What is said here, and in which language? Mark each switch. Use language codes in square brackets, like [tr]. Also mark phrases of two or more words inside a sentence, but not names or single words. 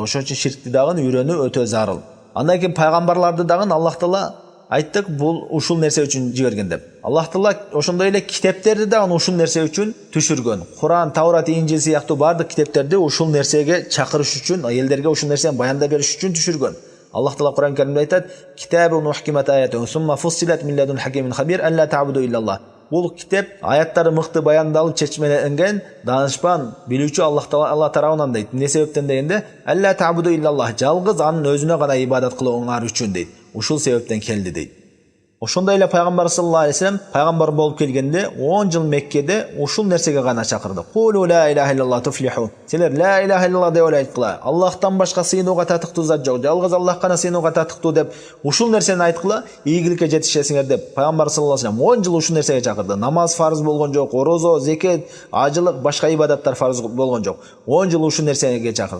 [ky] Ошон үчүн ширкти дагы үйрөнүү өтө зарыл. Андан кийин пайгамбарларды дагы Аллах Таала айттык, бул ушул нерсе үчүн жиберген деп. Аллах Таала ошондой эле китептерди дагы ушул нерсе үчүн түшүргөн. Куран, Таурат, Инжил сыяктуу бардык китептерди ушул нерсеге чакырыш үчүн, элдерге ушул нерсени баяндап бериш үчүн түшүргөн. Аллах Таала Куран Каримде айтат: [ar] "كتاب أحكمت آياته ثم فصلت من لدن حكيم خبير ألا تعبدوا إلا الله." [ky] Бул китеп аяттары мыкты баяндалып, чечмеленген, данышпан, билүүчү Аллах Таала тарабынан дейт. Эмне себептен дегенде, [ar] ألا تعبدوا إلا الله, [ky] жалгыз анын өзүнө гана ибадат кылууңар үчүн дейт. Ушул себептен келди дейт. Ошондой эле пайгамбар [ar] صلى الله عليه وسلم [ky] пайгамбар болуп келгенде 10 жыл Меккеде ушул нерсеге гана чакырды. [ar] قولوا لا إله إلا الله تفلحوا. [ky] Силер [ar] لا إله إلا الله [ky] деп айткыла. Аллахтан башка сыйынууга татыктуу зат жок. Жалгыз Аллах гана сыйынууга татыктуу деп ушул нерсени айткыла, ийгиликке жетишесиңер деп пайгамбар [ar] صلى الله عليه وسلم [ky] 10 жыл ушул нерсеге чакырды. Намаз фарыз болгон жок, орозо, зекет, ажылык, башка ибадаттар фарыз болгон жок. 10 жыл ушул нерсеге чакырды.